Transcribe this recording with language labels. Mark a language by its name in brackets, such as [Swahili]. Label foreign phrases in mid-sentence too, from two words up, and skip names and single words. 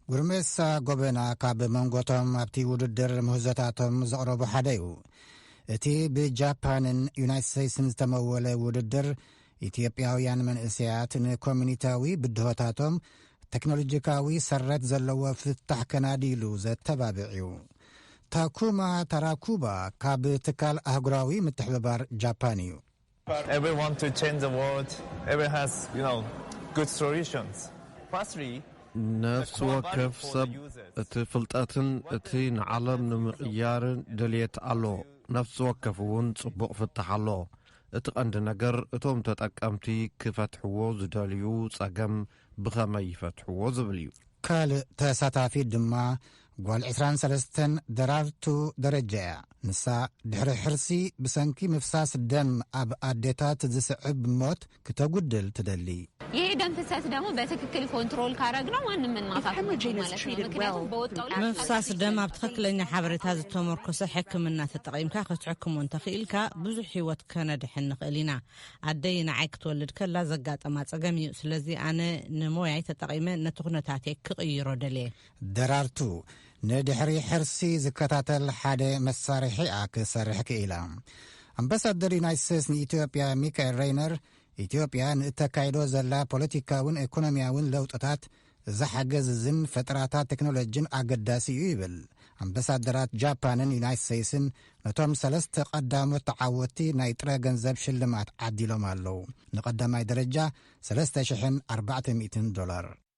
[Tigrinya] ጉርሜሳ ጎበና ካብ መንጎቶም ኣብቲ ውድድር ምህዞታቶም ዘቕረቡ ሓደ እዩ። እቲ ብጃፓንን ዩናይትድ ስቴትስን ዝተመወለ ውድድር ኢትዮጵያውያን መንእሰያት ንኮሚኒታዊ ብድሆታቶም ቴክኖሎጂካዊ ሰረት ዘለዎ ፍታሕ ከናዲሉ ዘተባብዕ እዩ። ታኩማ ታራኩባ ካብ ትካል አህጉራዊ ምትሕብባር ጃፓን እዩ። [English] Everyone to change the world. Everyone has, good solutions. Firstly, [Tigrinya] ነፍሲ ወከፍ ሰብ እቲ ፍልጠትን እቲ ንዓለም ንምቕያርን ድልየት ኣሎ። ነፍሲ ወከፍ እውን ጽቡቕ ፍታሕ ኣሎ። እቲ ቀንዲ ነገር እቶም ተጠቀምቲ ክፈትሕዎ ዝደልዩ ጸገም ብኸመይ ይፈትሕዎ ዝብል እዩ። ካልእ ተሳታፊ ድማ ጓል 23 ደራርቱ ደረጃ እያ። ንሳ ድሕሪ ሕርሲ ብሰንኪ ምፍሳስ ደም ኣብ አዴታት ዝስዕብ ሞት ክተጉድል ትደሊ። [Amharic] ይሄ ደም ፍሰት ደግሞ በትክክል ኮንትሮል ካረግነው ማንም ምን ማፋት ማለት ነው። ምክንያቱም በወጣው ላይ [Tigrinya] ምፍሳስ ደም ኣብ ትክክለኛ ሓበሬታ ዝተመርኮሰ ሕክምና ተጠቂምካ ክትሕክሙ እንተኽኢልካ ብዙሕ ህይወት ከነድሕን ንኽእል ኢና። ኣደይ ንዓይ ክትወልድ ከላ ዘጋጠማ ጸገም እዩ። ስለዚ ኣነ ንሞያይ ተጠቂመ ነቲ ኩነታቴ ክቕይሮ ደልየ። ደራርቱ ንድሕሪ ሕርሲ ዝከታተል ሓደ መሳርሒ ክሰርሕ ክኢላ። ኣምባሳደር ዩናይትድ ስቴትስ ንኢትዮጵያ ሚካኤል ሬይነር ኢትዮጵያ ንእተካይዶ ዘላ ፖለቲካውን ኢኮኖሚያውን ለውጥታት ዝሓገዝን ፈጠራታት ቴክኖሎጂን ኣገዳሲ እዩ ይብል። ኣምባሳደራት ጃፓንን ዩናይትድ ስቴትስን ነቶም 3 ቀዳሞት ተዓወቲ ናይ ጥረ ገንዘብ ሽልማት ዓዲሎም ኣለዉ። ንቀዳማይ ደረጃ $3,400።